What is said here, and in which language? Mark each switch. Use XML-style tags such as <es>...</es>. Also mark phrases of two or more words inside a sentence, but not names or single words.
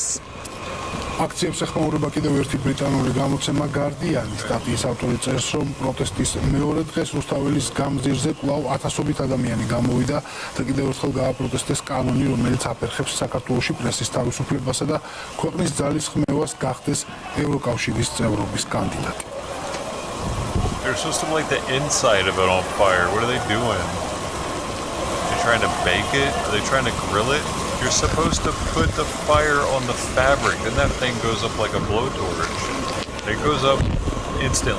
<ka>აქციებს ეხმაურება კიდევ ერთი ბრიტანული გამოცემა Guardian. სტატიის ავტორი წერს, რომ პროტესტის მეორე დღეს რუსთაველის გამზირზე კვლავ ათასობით ადამიანი გამოვიდა და კიდევ ერთხელ გააპროტესტეს კანონი, რომელიც აფერხებს საქართველოში პრესის თავისუფლებასა და ქვეყნის ძალისხმევას გახდეს ევროკავშირის წევრობის კანდიდატი.</ka> <en>They're supposed to light the inside of it on fire. What are they doing? They're trying to bake it? Are they trying to grill it? You're supposed to put the fire on the fabric. Then that thing goes up like a blowtorch. It goes up instantly.</en>